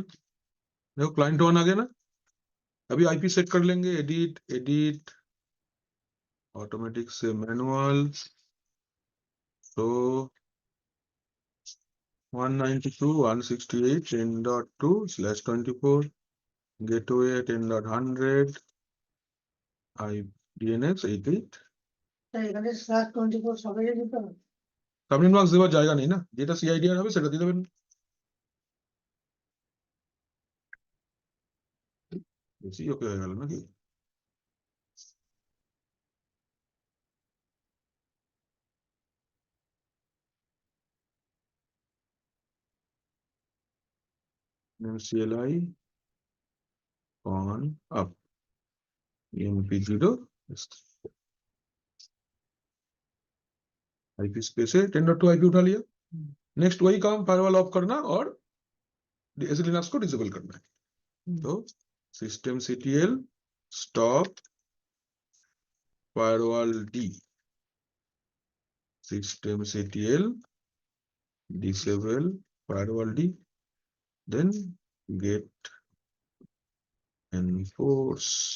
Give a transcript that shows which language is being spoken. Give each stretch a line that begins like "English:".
Hindi: देखो क्लाइंट 1 आ गया ना। अभी आईपी सेट कर लेंगे, एडिट एडिट, ऑटोमेटिक से मैनुअल, तो 192.168.10.2/24 गेटवे 10.100 DNS 88।
Bangla: তাই এখানে /24 সবাই দিতে হবে। সাবমিট মার্কস দেওয়ার জায়গা নেই না, যেটা সিআইডিআর হবে সেটা দিয়ে দেবেন। বেশি ওকে হয়ে গেল নাকি?
Hindi: CLI on up MP0 IP space है 10.2 आईपी उठा लिया। नेक्स्ट वही काम, फायरवॉल ऑफ करना और एसएल लिनक्स को डिसेबल करना है। तो
English: systemctl stop firewall d, systemctl disable firewall d, then get enforce